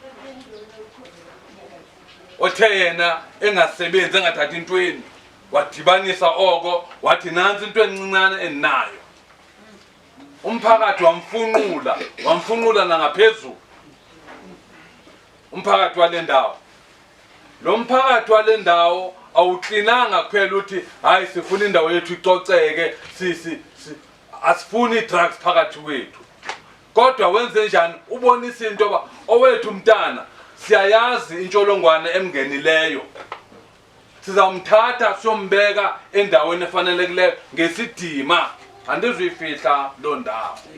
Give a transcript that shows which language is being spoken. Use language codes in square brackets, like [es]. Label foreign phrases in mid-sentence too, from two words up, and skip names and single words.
[xh] othe yena engasebenzi engathathi intweni wadibanisa oko wathi nansi into encinane eninayo umphakathi wamfunqula nangaphezulu umphakathi wale ndawo lo mphakathi wale ndawo awuqinanga kuphela uthi hayi sifuna indawo yethu icoceke asifuni drugs phakathi kwethu kodwa wenze njani ubonisa into owethu umntana siyayazi intsholongwane emngenileyo sizamthatha siyombeka endaweni efanelekileyo ngesidima andizuyifihla lo ndawo